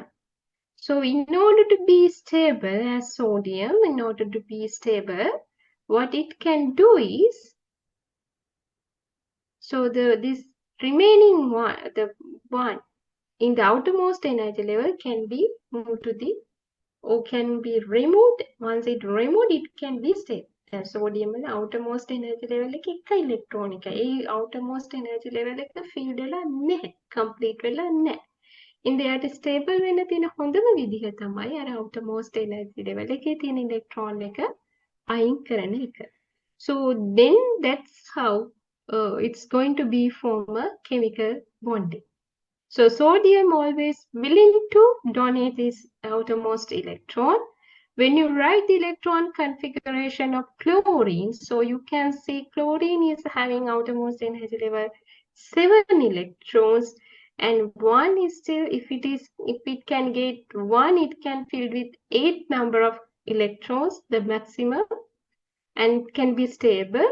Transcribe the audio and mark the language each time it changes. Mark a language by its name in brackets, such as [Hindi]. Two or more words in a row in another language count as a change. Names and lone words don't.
[English] So in order to be stable as sodium, in order to be stable, what it can do is, so this remaining one, the one in the outermost energy level can be moved to the, or can be removed. Once it removed, it can be stable. Sodium and outermost energy level එක electron එකයි. [Sinhala] ඒ [English] outermost energy level [Sinhala] එක filled වෙලා නැහැ. complete වෙලා නැහැ. ඉතින් එයාට stable වෙන්න තියෙන හොඳම විදිහ තමයි අර [English] outermost energy level [Sinhala] එකේ තියෙන electron එක අයින් කරන එක. [English] So then that's how it's going to be form a chemical bonding. So sodium always willing to donate this outermost electron. When you write the electron configuration of chlorine, so you can see chlorine is having outermost energy level 7 electrons, and 1 is still, if it can get 1, it can fill with 8 number of electrons, the maximum, and can be stable.